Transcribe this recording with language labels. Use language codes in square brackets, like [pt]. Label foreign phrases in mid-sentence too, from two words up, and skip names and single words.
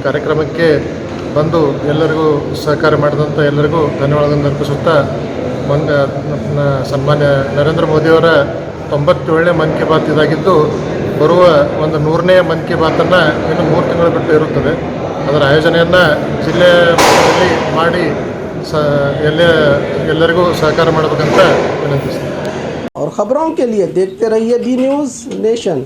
[kn] ಈ ಕಾರ್ಯಕ್ರಮಕ್ಕೆ ಬಂದು ಎಲ್ಲರಿಗೂ ಸಹಕಾರ ಮಾಡಿದಂಥ ಎಲ್ಲರಿಗೂ ಧನ್ಯವಾದಗಳನ್ನು ಅರ್ಪಿಸುತ್ತಾ ಸನ್ಮಾನ್ಯ ನರೇಂದ್ರ ಮೋದಿಯವರ 97ನೇ ಮನ್ ಕಿ ಬಾತ್ ಇದಾಗಿದ್ದು ಬರುವ ಒಂದು 100ನೇ ಮನ್ ಕಿ ಬಾತನ್ನು ಇನ್ನು 3 ತಿಂಗಳ ಬಿಟ್ಟು ಇರುತ್ತದೆ. ಅದರ ಆಯೋಜನೆಯನ್ನು ಜಿಲ್ಲೆಯ ಮಟ್ಟದಲ್ಲಿ ಮಾಡಿ ಎಲ್ಲರಿಗೂ ಸಹಕಾರ ಮಾಡಬೇಕಂತ ವಿನಂತಿಸ್ತೀನಿ. [hi] और खबरों के लिए देखते रहिए बी न्यूज़ नेशन।